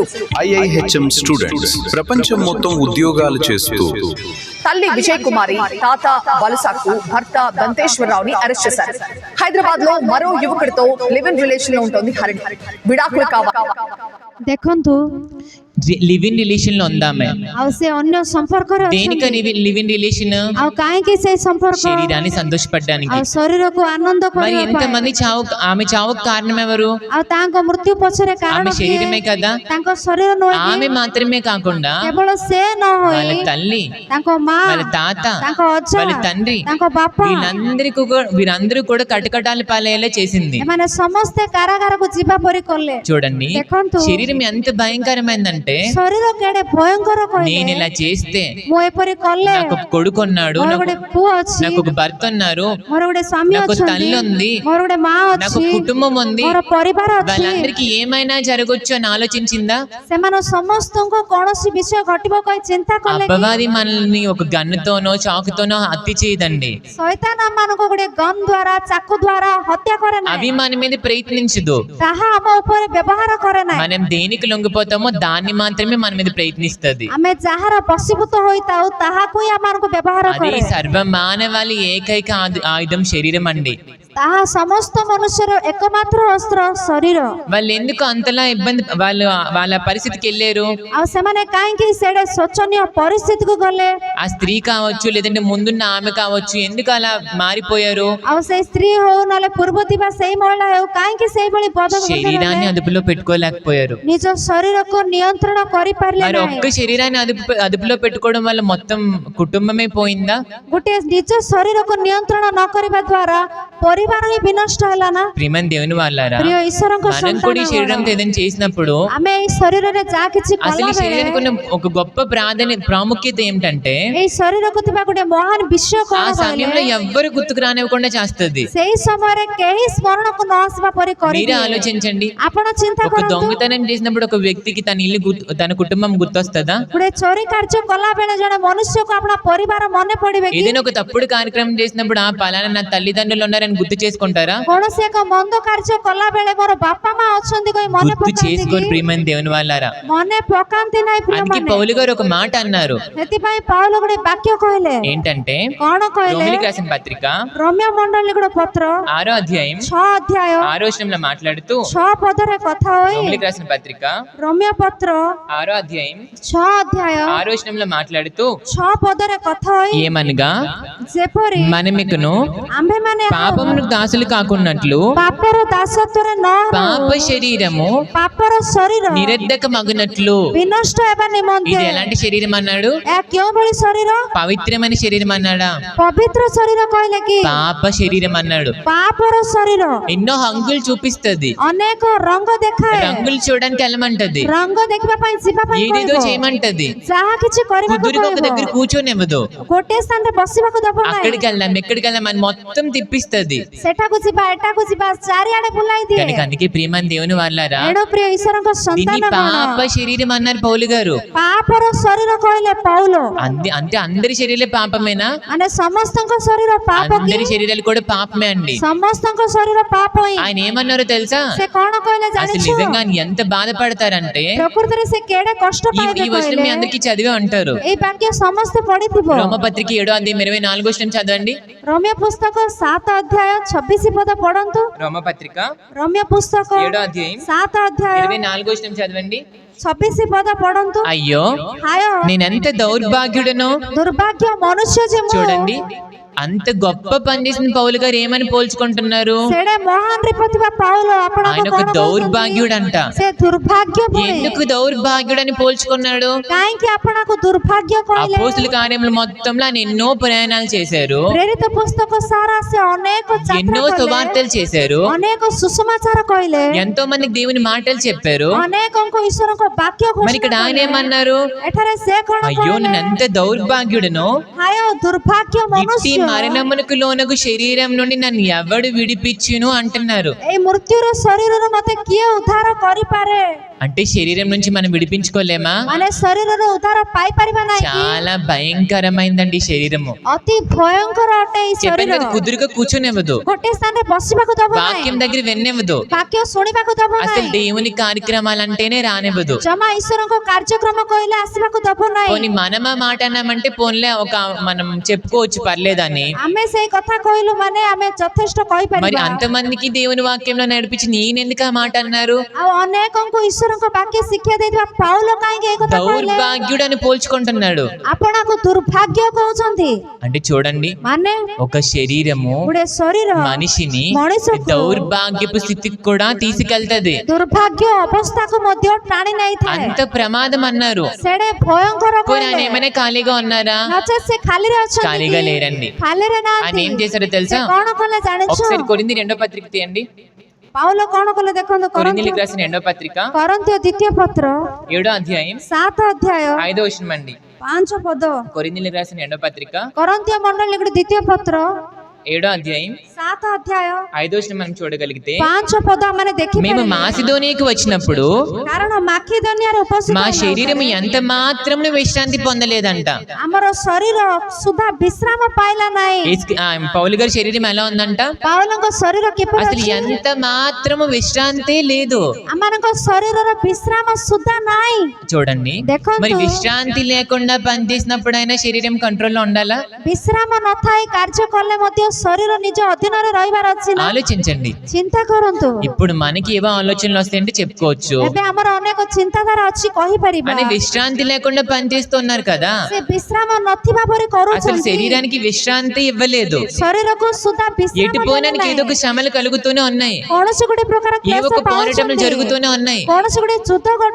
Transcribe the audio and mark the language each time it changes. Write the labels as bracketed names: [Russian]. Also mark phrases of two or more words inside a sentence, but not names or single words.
[Telugu] IIHM స్టూడెంట్స్ ప్రపంచం మొత్తం ఉద్యోగాలు చేస్తూ తల్లి విజయ్ కుమారి, తాత వలసాకు, భర్త దంతేశ్వరరావుని అరెస్ట్ చేశారు. హైదరాబాద్ లో మరో యువకుడితో [English] live in relation [Telugu] లో ఉంటుంది హరిణి. విడాకులు కావాలి. [Odia] ଦେଖନ୍ତୁ [English] live in relation [Telugu] లో ఉందామె. [Odia] ଆଉ ସେ ଅନ୍ୟ ସମ୍ପର୍କରେ [Telugu] దేనికని [Odia] ଅଛନ୍ତି। [English] live in relation? [Odia] ଆଉ କାହିଁକି ସେଇ ସମ୍ପର୍କ? [Telugu] శరీరాన్ని సంతోషపడడానికి. [Odia] ଆଉ ଶରୀରକୁ ଆନନ୍ଦ [Telugu] మరి [Odia] କରିବା [Telugu] ఎంత [Odia] ପାଇଁ। [Telugu] మంది ఆమె చావుకు కారణం ఎవరు? [Odia] ଆଉ ତାଙ୍କ ମୃତ୍ୟୁ ପଛରେ କାରଣ [Telugu] ఆమె [Odia] କିଏ? [Telugu] శరీరమే కదా. [Odia] ତାଙ୍କ ଶରୀର ନୁହେଁ କି? [Telugu] ఆమె మాత్రమే కాకుండా [Odia] କେବଳ ସେ ନ [Telugu] వాళ్ళ [Odia] ହୋଇ [Telugu] తల్లి, [Odia] ତାଙ୍କ ମା, [Telugu] వాళ్ళ తాత, [Odia] ତାଙ୍କ ଅଜା, [Telugu] వాళ్ళ తండ్రి, [Odia] ତାଙ୍କ ବାପା, [Telugu] వీరందరూ కూడా కటకటాలు పాలయ్యేలా చేసింది. [Odia] ଏମାନେ ସମସ୍ତେ କାରାଗାରକୁ ଯିବା ପରି କଲେ। [Telugu] చూడండి [Odia] ଦେଖନ୍ତୁ [Telugu] శరీరం ఎంత భయంకరమైందంటే ఏంటంటే [Odia] ଶରୀର କେଡେ ଭୟଙ୍କର [Telugu] నేను [Odia] କହିଲେ [Telugu] ఇలా చేస్తే [Odia] ମୁଁ ଏପରି କଲେ [Telugu] నాకు ఒక కొడుకు ఉన్నాడు, [Odia] ମୋର ଗୋଟେ ପୁଅ ଅଛି, [Telugu] నాకు ఒక భర్త ఉన్నారు, [Odia] ମୋର ଗୋଟେ ସ୍ୱାମୀ [Telugu] నాకు [Odia] ଅଛନ୍ତି, [Telugu] తల్లి ఉంది, [Odia] ମୋର ଗୋଟେ ମା [Telugu] నాకు [Odia] ଅଛି, [Telugu] కుటుంబం ఉంది, [Odia] ମୋର ପରିବାର ଅଛି। [Telugu] వాళ్ళందరికీ ఏమైనా జరగొచ్చు అని ఆలోచించిందా? [Odia] ସେମାନେ ସମସ୍ତଙ୍କୁ କୌଣସି ବିଷୟ ଘଟିବ କହି ଚିନ୍ତା କଲେ କି? [Telugu] అపవాది మనల్ని ఒక గన్నుతోనో చాకుతోనో హత్య చేయదండి. [Odia] ଶୈତାନ ଆମମାନଙ୍କୁ ଗୋଟେ ଗନ୍ ଦ୍ୱାରା ଚାକୁ ଦ୍ୱାରା ହତ୍ୟା କରେ [Telugu] అవి [Odia] ନାହିଁ, [Telugu] మన మీద ప్రయత్నించదు. [Odia] ତାହା ଆମ ଉପରେ ବ୍ୟବହାର କରେ ନାହିଁ। [Telugu] మనం దేనికి లొంగిపోతామో దాన్ని మాత్రమే మన మీద ప్రయత్నిస్తది. [Odia] ଆମେ ଯାହାର ବଶୀଭୂତ ହୋଇଥାଉ ତାହାକୁ ହିଁ ଆମମାନଙ୍କୁ ବ୍ୟବହାର [Telugu] అదే [Odia] କରେ। [Telugu] సర్వమానవాళి ఏకైక ఆయుధం శరీరం అండి. [Odia] ତାହା ସମସ୍ତ ମନୁଷ୍ୟର ଏକମାତ୍ର ଅସ୍ତ୍ର ଶରୀର। [Telugu] వాళ్ళు ఎందుకు అంతలా ఇబ్బంది వాళ్ళ పరిస్థితికి వెళ్ళారు? [Odia] ଆଉ ସେମାନେ କାହିଁକି ସେଡେ ଶୋଚନୀୟ ପରିସ୍ଥିତିକୁ ଗଲେ? [Telugu] ఆ స్త్రీ కావచ్చు, లేదంటే ముందున్న ఆమె కావచ్చు, ఎందుకు అలా మారిపోయారు? [Odia] ଆଉ ସେଇ ସ୍ତ୍ରୀ ହଉ ନହେଲେ ପୂର୍ବ ଥିବା ସେଇ ମହିଳା ହେଉ କାହିଁକି ସେଇଭଳି [Telugu] శరీరాన్ని అదుపులో పెట్టుకోలేకపోయారు. [Odia] ନିଜ ଶରୀରକୁ నియంత్ରଣ କରିପାରିଲେ [Telugu] మరి [Odia] ନାହିଁ। [Telugu] ఒక్క శరీరాన్ని అదుపులో పెట్టుకోవడం వల్ల మొత్తం కుటుంబమే పోయిందా? [Odia] ଗୋଟିଏ ନିଜ ଶରୀରକୁ ନିୟନ୍ତ୍ରଣ ନ କରିବା ଦ୍ୱାରା ପରିବାର ହିଁ ବିନଷ୍ଟ ହେଲା ନା। [Telugu] ప్రియమైన దేవుని వాళ్ళారా, [Odia] ପ୍ରିୟ ଈଶ୍ୱରଙ୍କ [Telugu] మనం కూడా ఈ శరీరంతో ఏదైనా చేసినప్పుడు [Odia] ଆମେ ଏଇ ଶରୀରରେ ଯାହା କିଛି [Telugu] అసలు [Odia] କଲା [Telugu] ఈ శరీరానికి [Odia] ବେଳେ [Telugu] ఉన్న ఒక గొప్ప ప్రాముఖ్యత ఏమిటంటే [Odia] ଏଇ ଶରୀରକୁ ଥିବା ଗୋଟେ ମହାନ ବିଷୟ [Telugu] ఆ [Odia] କଣ [Telugu] సమయంలో [Odia] କହିଲେ? [Telugu] ఎవ్వరు గుర్తుకు రానివ్వకుండా చేస్తుంది. [Odia] ସେଇ ସମୟରେ କେହି ସ୍ମରଣକୁ ନ ଆସିବା ପରି [Telugu] మీరే [Odia] କରିଦିଏ। [Telugu] ఆలోచించండి, [Odia] ଆପଣ ଚିନ୍ତା [Telugu] ఒక [Odia] କରନ୍ତୁ, [Telugu] దొంగతనం చేసినప్పుడు ఒక వ్యక్తికి తన ఇల్లు తన కుటుంబం గుర్తొస్తుందా? [Odia] ଗୋଟେ ଚୋରି କାର୍ଯ୍ୟ କଲା ବେଳେ ଜଣେ ମନୁଷ୍ୟକୁ ଆପଣ ପରିବାର ମନେ ପଡିବେ କି? [Telugu] ఏదైనా ఒక తప్పుడు కార్యక్రమం చేసినప్పుడు ఆ పలానా నా తల్లిదండ్రులు ఉన్నారని గుర్తు చేసుకుంటారా? [Odia] କୌଣସି ଏକ ମନ୍ଦ କାର୍ଯ୍ୟ କଲା ବେଳେ ମୋର ବାପା ମା ଅଛନ୍ତି କହି ମନେ [Telugu] గుర్తు [Odia] ପକାନ୍ତି [Telugu] చేసుకోరు [Odia] କି? [Telugu] ప్రియమైన దేవుని వాళ్ళారా. [Odia] ମନେ ପକାନ୍ତି ନାହିଁ [Telugu] అందుకే [Odia] ପ୍ରିୟମାନେ। [Telugu] పౌలు గారు ఒక మాట అన్నారు. [Odia] ସେଥିପାଇଁ ପାଉଲ ଗୋଟେ ବାକ୍ୟ କହିଲେ। [Telugu] ఏంటంటే [Odia] କଣ କହିଲେ? [Telugu] రోమిలికి రాసిన పత్రిక [Odia] ରୋମ୍ୟ ମଣ୍ଡଳୀ ଗୋଟେ ପତ୍ର [Telugu] 6వ అధ్యాయం [Odia] 6 ଅଧ୍ୟାୟ [Telugu] 6వ వచనంలో మాట్లాడుతూ [Odia] 6 ପଦରେ କଥା ହୋଇ [Telugu] రోమిలికి రాసిన పత్రిక [Odia] ରୋମ୍ୟ పତ୍ର [Telugu] 6వ అధ్యాయం [Odia] 6 ଅଧ୍ୟାୟ [Telugu] 6వ వచనంలో మాట్లాడుతూ [Odia] 6 ପଦରେ କଥା ହୋଇ [Telugu] ఏమనగా [Odia] ଯେପରି [Telugu] మనమికను [Odia] ଆମ୍ଭେମାନେ [Telugu] పాపమునకు దాసులు కాకున్నట్లు [Odia] ପାପର ଦାସତ୍ୱରେ ନ [Telugu] పాప [Odia] ହେଉ, [Telugu] శరీరము [Odia] ପାପର ଶରୀର [Telugu] నిరర్ధకమగునట్లు. [Odia] ବିନଷ୍ଟ ହେବା [Telugu] ఇది [Odia] ନିମନ୍ତେ। [Telugu] ఎలాంటి శరీరం అన్నాడు? [Odia] ଏହା କେଉଁଭଳି ଶରୀର? [Telugu] పవిత్రమైన శరీరం అన్నాడా? [Odia] ପବିତ୍ର ଶରୀର କହିଲେ କି? [Telugu] పాప శరీరం అన్నాడు. [Odia] ପାପର ଶରୀର [Telugu] ఎన్నో హంగులు చూపిస్తది, [Odia] ଅନେକ ରଙ୍ଗ ଦେଖାଏ। [Telugu] రంగులు చూడడానికి వెళ్ళమంటది, [Odia] ରଙ୍ଗ ଦେଖିବା ପାଇଁ ଯିବା ପାଇଁ [Telugu] ఏదేదో [Odia] କହିବ। [Telugu] చేయమంటది, [Odia] ଯାହା କିଛି କରିବାକୁ [Telugu] కుదురుగా ఒక దగ్గర [Odia] କହିବ, [Telugu] కూర్చోనివ్వదు. [Odia] ଗୋଟିଏ ସ୍ଥାନରେ ବସିବାକୁ ଦବ ନାହିଁ। [Telugu] అక్కడికి వెళ్దాం ఎక్కడికి వెళ్దాం అని మొత్తం తిప్పిస్తది. [Odia] ସେଠାକୁ ଯିବା ଏଠାକୁ ଯିବା ଚାରିଆଡେ ବୁଲାଇ ଦିଏ। [Telugu] కనుక అందుకే ప్రియమైన దేవుని వాళ్ళారా, [Odia] ଏଣୁ ପ୍ରିୟ ଈଶ୍ୱରଙ୍କ [Telugu] దీన్ని [Odia] ସନ୍ତାନ [Telugu] పాప శరీరం అన్నారు పౌలు గారు. [Odia] ପାପର ଶରୀର କହିଲେ ପାଉଲ। [Telugu] అంటే అందరి శరీరం పాపమేనా? [Odia] ମାନେ ସମସ୍ତଙ୍କ ଶରୀର ପାପ କି? [Telugu] అందరి శరీరాలు కూడా పాపమే అండి. [Odia] ସମସ୍ତଙ୍କ ଶରୀର ପାପ ହିଁ। [Telugu] ఆయన ఏమన్నారో తెలుసా? [Odia] ସେ କଣ କହିଲେ [Telugu] అసలు [Odia] ଜାଣିଛୁ? [Telugu] నిజంగా ఎంత బాధపడతారంటే [Odia] ପ୍ରକୃତରେ ସେ କେଡେ କଷ୍ଟ [Telugu] ఈ [Odia] ପାଇବେ [Telugu] వచనం మీ [Odia] କହିଲେ? [Telugu] అందరికీ చదివే ఉంటారు. [Odia] ଏଇ ବାକ୍ୟ ସମସ୍ତେ ପଢିଥିବ। [Telugu] రోమపత్రిక 7వ అధ్యాయం 24వ వచనం చదవండి. [Odia] ରୋମ୍ୟ ପୁସ୍ତକ 7 ଅଧ୍ୟାୟ 26 ପଦ ପଢନ୍ତୁ। [Telugu] రోమపత్రిక [Odia] ରୋମ୍ୟ ପୁସ୍ତକ [Telugu] 7వ అధ్యాయం [Odia] 7 ଅଧ୍ୟାୟ [Telugu] 24వ వచనం చదవండి. [Odia] 26 ପଦ ପଢନ୍ତୁ। [Telugu] అయ్యో [Odia] ହାୟ [Telugu] నేనెంత దౌర్భాగ్యుడనో. [Odia] ଦୁର୍ଭାଗ୍ୟ ମନୁଷ୍ୟ ଯେ ମୁଁ। [Telugu] చూడండి, అంత గొప్ప పని చేసిన పౌలు గారు ఏమని పోల్చుకుంటున్నారు? [Odia] ସେଡେ ମହାନ ପ୍ରତିଭା ପାଉଲ ଆପଣଙ୍କୁ [Telugu] ఆయన ఒక [Odia] କଣ [Telugu] దౌర్భాగ్యుడంట. [Odia] କହୁଛନ୍ତି? ସେ ଦୁର୍ଭାଗ୍ୟ ପୁଣି। [Telugu] ఎందుకు దౌర్భాగ్యుడని పోల్చుకున్నాడు? [Odia] କାହିଁକି ଆପଣଙ୍କୁ ଦୁର୍ଭାଗ୍ୟ କହିଲେ? [Telugu] అపోస్తుల కార్యములు మొత్తంలో ఆయన ఎన్నో ప్రయాణాలు చేశారు, [Odia] ପ୍ରେରିତ పుస్తକ ସାରା ସେ ଅନେକ [Telugu] ఎన్నో [Odia] ଯାତ୍ରା କଲେ, [Telugu] సువార్తలు చేశారు, [Odia] ଅନେକ ସୁସମାଚାର କହିଲେ, [Telugu] ఎంతో మందికి దేవుని మాటలు చెప్పారు. [Odia] ଅନେକଙ୍କୁ ଈଶ୍ୱରଙ୍କ ବାକ୍ୟ [Telugu] మరి ఇక్కడ [Odia] ଘୋଷଣା [Telugu] ఆయన [Odia] କଲେ। [Telugu] ఏమన్నారు? [Odia] ଏଠାରେ ସେ କଣ [Telugu] అయ్యో [Odia] କହିଲେ? [Telugu] నేను ఎంత దౌర్భాగ్యుడనో, [Odia] ହାୟ ଦୁର୍ଭାଗ୍ୟ [Telugu] ఇట్టి [Odia] ମନୁଷ୍ୟ। [Telugu] మరణమునకు లోనగు శరీరం నుండి నన్ను ఎవడు విడిపించును అంటున్నారు. [Odia] ଏଇ ମୃତ୍ୟୁର ଶରୀରରୁ ମତେ କିଏ ଉଦ୍ଧାର କରିପାରେ? [Telugu] అంటే శరీరం నుంచి మనం విడిపించుకోలేమా? [Odia] ମାନେ ଶରୀରରୁ ଉଦ୍ଧାର ପାଇପାରିବା ନାହିଁ କି? [Telugu] చాలా భయంకరమైందండి శరీరము. [Odia] ଅତି ଭୟଙ୍କର ଅଟେ ଏଇ [Telugu] చెప్పాను [Odia] ଶରୀର। [Telugu] కదా, కుదురుగా కూర్చోనివ్వదు, [Odia] ଗୋଟିଏ ସ୍ଥାନରେ ବସିବାକୁ ଦବ [Telugu] వాక్యం [Odia] ନାହିଁ, [Telugu] దగ్గర వినివ్వదు, [Odia] ବାକ୍ୟ ଶୁଣିବାକୁ ଦବ [Telugu] అసలు [Odia] ନାହିଁ, [Telugu] దేవుని కార్యక్రమాలంటేనే రానివ్వదు. [Odia] ଜମା ଈଶ୍ୱରଙ୍କ କାର୍ଯ୍ୟକ୍ରମ କହିଲେ ଆସିବାକୁ ଦବ ନାହିଁ। [Telugu] పోనీ మనం ఆ మాట అన్నామంటే పోన్లే మనం చెప్పుకోవచ్చు పర్లేదని. [Odia] ଆମେ ସେଇ କଥା କହିଲୁ ମାନେ ଆମେ ଯଥେଷ୍ଟ [Telugu] మరి [Odia] କହିପାରିବା। [Telugu] అంతమందికి దేవుని వాక్యంలో నడిపించి నేనెందుకు ఆ మాట అన్నారు? [Odia] ଆଉ ଅନେକଙ୍କୁ ଈଶ୍ୱରଙ୍କ ବାକ୍ୟ ଶିକ୍ଷା ଦେଇଥିବା ପାଉଲ କାହିଁକି ଏ କଥା କହିଲେ? [Telugu] దౌర్భాగ్యుడు అని పోల్చుకుంటున్నాడు. [Odia] ଆପଣଙ୍କୁ ଦୁର୍ଭାଗ୍ୟ କହୁଛନ୍ତି [Telugu] అంటే చూడండి, [Odia] ମାନେ [Telugu] ఒక శరీరము [Odia] ଗୋଟେ ଶରୀର [Telugu] మనిషిని [Odia] ମଣିଷକୁ [Telugu] దౌర్భాగ్యపు స్థితికి కూడా తీసుకెళ్తది. [Odia] ଦୁର୍ଭାଗ୍ୟ ଅବସ୍ଥାକୁ ମଧ୍ୟ ଟାଣି ନେଇଥାଏ। [Telugu] అంత ప్రమాదం అన్నారు. [Odia] ସେଡେ ଭୟଙ୍କର [Telugu] పోనీ ఆయన [Odia] କହିଲେ। [Telugu] ఏమైనా ఖాళీగా ఉన్నారా? [Odia] ନଚେତ୍ ସେ ଖାଲିରେ ଅଛନ୍ତି [Telugu] ఖాళీగా [Odia] କି? [Telugu] లేరండి. [Odia] ଖାଲିରେ [Telugu] ఆయన [Odia] ନାହାନ୍ତି। [Telugu] ఏం చేశారో [Odia] ସେ [Telugu] తెలుసా? [Odia] କଣ କଲେ ଜାଣିଛୁ? [Telugu] ఒకసారి కొరింథీ 2వ పత్రిక తీయండి. [Odia] ପାଉଲ କଣ କଲେ ଦେଖନ୍ତୁ [Telugu] కొరింథీయులకు రాసిన రెండవ పత్రిక [Odia] କରନ୍ତୀୟ ଦ୍ୱିତୀୟ ପତ୍ର [Telugu] 7వ అధ్యాయం [Odia] 7 అధ్యాୟ [Telugu] 5వ వచనం అండి. [Odia] 5 పଦ [Telugu] కొరింథీయులకు రాసిన రెండవ పత్రిక [Odia] କରନ୍ତୀୟ ମଣ୍ଡଳୀ ଦ୍ୱିତୀୟ ପତ୍ର [Telugu] 7వ అధ్యాయం [Odia] 7 అధ్యాୟ [Telugu] 5వ వచనం మనం చూడగలిగితే [Odia] 5 పଦ ଆମେ [Telugu] మేము [Odia] ଦେଖିପାରିବା [Telugu] మాసిదోనియాకు వచ్చినప్పుడు [Odia] କାରଣ ମାକିଦୋନିଆରେ ଉପସ୍ଥିତ [Telugu] మా శరీరం ఎంత మాత్రం విశ్రాంతి పొందలేదంట. [Odia] ଆମର ଶରୀର ସୁଦ୍ଧା ବିଶ୍ରାମ ପାଇଲା ନାହିଁ। [Telugu] పౌలు గారి శరీరం ఎలా ఉందంట? [Odia] ପାଉଲଙ୍କ ଶରୀର କିପରି [Telugu] అసలు [Odia] ଅଛି? [Telugu] ఎంత మాత్రము విశ్రాంతి లేదు. [Odia] ଆମମାନଙ୍କ ଶରୀରର ବିଶ୍ରାମ ସୁଦ୍ଧା ନାହିଁ। [Telugu] చూడండి, [Odia] ଦେଖନ୍ତୁ। [Telugu] మరి విశ్రాంతి లేకుండా పనిచేసినప్పుడైనా శరీరం కంట్రోల్లో ఉండాలా? [Odia] ବିଶ୍ରାମ ନଥାଇ କାର୍ଯ୍ୟ କଲେ ମଧ୍ୟ ଶରୀର ନିଜ ଅଧୀନରେ ରହିବାର ଅଛି ନା? [Telugu] ఆలోచించండి. [Odia] ଚିନ୍ତା କରନ୍ତୁ। [Telugu] ఇప్పుడు మనకి ఏవో ఆలోచనలు వస్తాయంటే చెప్పుకోవచ్చు, [Odia] ଏବେ ଆମର ଅନେକ ଚିନ୍ତାଧାରା ଅଛି କହିପାରିବା। [Telugu] అని విశ్రాంతి లేకుండా పనిచేస్తున్నారు కదా. [Odia] ସେ ବିଶ୍ରାମ ନଥିବା ପରି [Telugu] అసలు [Odia] କରୁଛନ୍ତି। [Telugu] శరీరానికి విశ్రాంతి ఇవ్వలేదు. [Odia] ଶରୀରକୁ ସୁଦ୍ଧା ବିଶ୍ରାମ [Telugu] ఎటు పోయినానికి ఏదో ఒక శ్రమలు కలుగుతూనే ఉన్నాయి, [Odia] କୌଣସି ଗୋଟେ ପ୍ରକାର [Telugu] ఏ [Odia] କ୍ଲେଶ [Telugu] ఒక పోరాటములు [Odia] ପାଉଛନ୍ତି। [Telugu] జరుగుతూనే ఉన్నాయి. [Odia] କୌଣସି ଗୋଟେ ଯୁଦ୍ଧ ଘଟୁଛି।